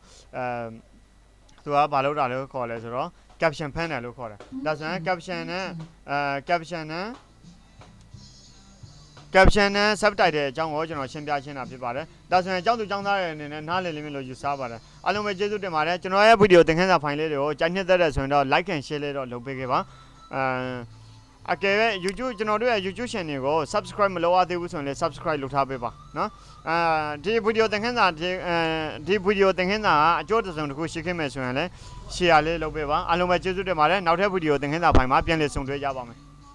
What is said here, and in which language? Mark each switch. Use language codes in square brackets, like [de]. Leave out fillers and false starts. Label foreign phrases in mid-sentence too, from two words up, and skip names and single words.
[my] ဘာလုပ်တာလို့ခေါ်လဲဆိုတော့ [en] caption panel [my] လို့ခေါ်တယ်ဒါဆိုရင် caption နဲ့ subtitle အကြောင်းကိုကျွန်တော်ရှင်းပြရှင်းတာဖြစ်ပါတယ် ဒါဆိုရင်အကြောင်းသူအကြောင်းသားရဲ့အနေနဲ့နားလည်လိမ့်မယ်လို့ယူဆပါတယ်အားလုံးပဲကျေးဇူးတင်ပါတယ်ကျွန်တော်ရဲ့ဗီဒီယိုသင်ခန်းစာဖိုင်လေးတွေကိုကြိုက်နှစ်သက်တဲ့ဆိုရင်တော့ [en] like and share [my] လေးတော့လုပ်ပေးခဲ့ပါအကယ်၍ YouTube ကျွန်တော်တို့ရဲ့ YouTube channel ကို subscribe မလုပ်ရသေးဘူးဆိုရင်လည်း subscribe လုပ်ထားပေးပါနော်ဒီဗီဒီယိုသင်ခန်းစာဒီဗီဒီယိုသင်ခန်းစာအကျိုးတစ်စုံတစ်ခုရှိခဲ့မယ်ဆိုရင်လည်း share လေးလုပ်ပေးပါအားလုံးပဲကျေးဇူးတင်ပါတယ်နောက်ထပ်ဗီဒီယိုသင်ခန်းစာဖိုင်မှာပြန်လည်ဆုံတွေ့ကြပါမယ်